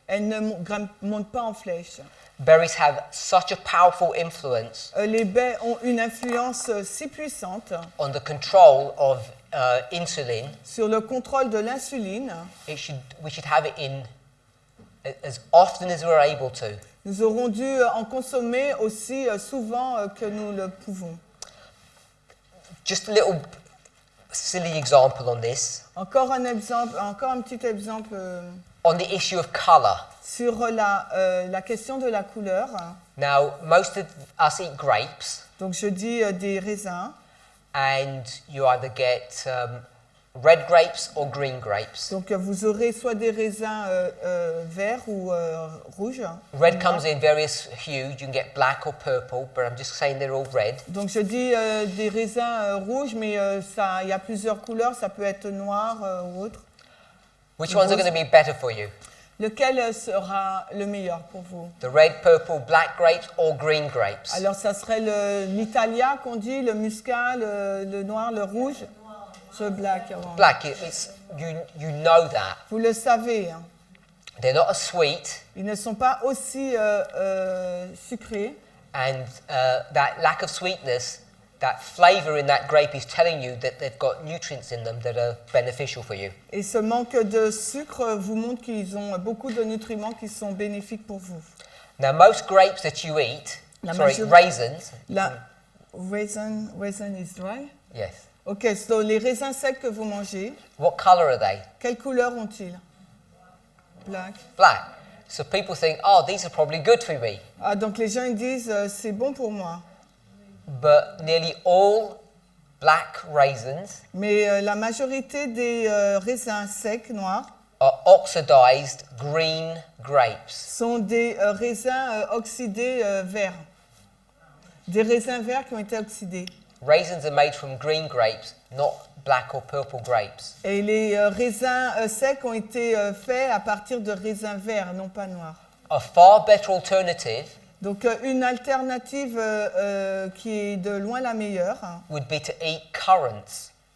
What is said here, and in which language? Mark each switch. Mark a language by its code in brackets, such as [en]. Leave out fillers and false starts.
[fr] elle ne monte pas en flèche. [en] Berries have such a powerful influence [fr] Les baies ont une influence si puissante [en] on the control of insulin. [fr] sur le contrôle de l'insuline. [en] We should have it in as often as we're able to. [fr] Nous aurons dû en consommer aussi souvent que nous le pouvons. [en] Just a little silly example on this. [fr] Encore un petit exemple [en] On the issue of color. [fr] sur la question de la couleur. [en] Now, most of us eat grapes, [fr] Donc je dis des raisins. [en] and you either get red grapes or green grapes. [fr] Donc vous aurez soit des raisins verts ou rouges. [en] Red comes in various hues. You can get black or purple, but I'm just saying they're all red. [fr] Donc je dis des raisins rouges, mais il y a plusieurs couleurs. Ça peut être noir ou autre. [en] Which ones are going to be better for you? [fr] Lequel sera le meilleur pour vous? [en] The red, purple, black grapes or green grapes? [fr] Alors, ça serait l'Italia qu'on dit, le muscat, le noir, le rouge. [en] Ce black. Black, you know that. [fr] Vous le savez. Hein. [en] They're not as sweet, [fr] Ils ne sont pas aussi sucrés. [en] and that lack of sweetness, that flavor in that grape is telling you that they've got nutrients in them that are beneficial for you. [fr] Et ce manque de sucre vous montre qu'ils ont beaucoup de nutriments qui sont bénéfiques pour vous. [en] Now, most grapes that you eat, raisins. Raisin is dry. Yes. [fr] Ok, so les raisins secs que vous mangez, [en] What color are they? [fr] quelle couleur ont-ils? Black. [en] Black. So people think, oh, these are probably good for me. [fr] Ah, donc les gens ils disent c'est bon pour moi. [en] But nearly all black raisins [fr] Mais la majorité des raisins secs noirs [en] are oxidized green grapes. [fr] sont des raisins oxydés verts. Des raisins verts qui ont été oxydés. [en] Raisins are made from green grapes, not black or purple grapes. [fr] Et les raisins secs ont été faits à partir de raisins verts, non pas noirs. [en] A far better alternative [fr] Donc une alternative qui est de loin la meilleure. [en] would be to eat currants.